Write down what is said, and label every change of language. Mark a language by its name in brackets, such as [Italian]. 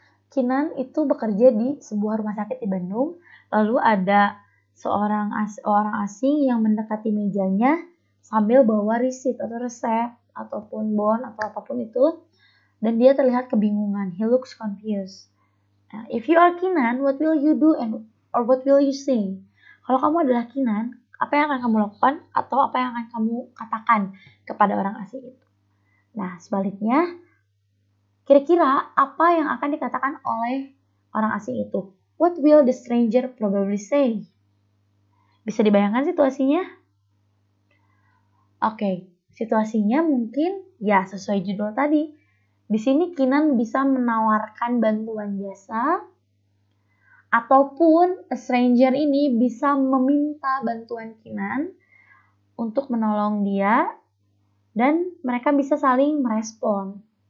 [Indonesian] Kinan itu bekerja di sebuah rumah sakit di Bandung. Lalu ada orang asing yang mendekati mejanya sambil bawa receipt atau resep ataupun bon atau apapun itu. Dan dia terlihat kebingungan. [English] He looks confused. If you are Kinan, what will you do or what will you say? [Indonesian] Kalau kamu adalah Kinan, apa yang akan kamu lakukan atau apa yang akan kamu katakan kepada orang asing itu? Nah, sebaliknya, kira-kira apa yang akan dikatakan oleh orang asing itu? [English] What will the stranger probably say? [Indonesian] Bisa dibayangkan situasinya? Situasinya mungkin ya sesuai judul tadi. Di sini Kinan bisa menawarkan bantuan jasa, ataupun [English] a stranger [Indonesian] ini bisa meminta bantuan Kinan untuk menolong dia, dan mereka bisa saling merespon.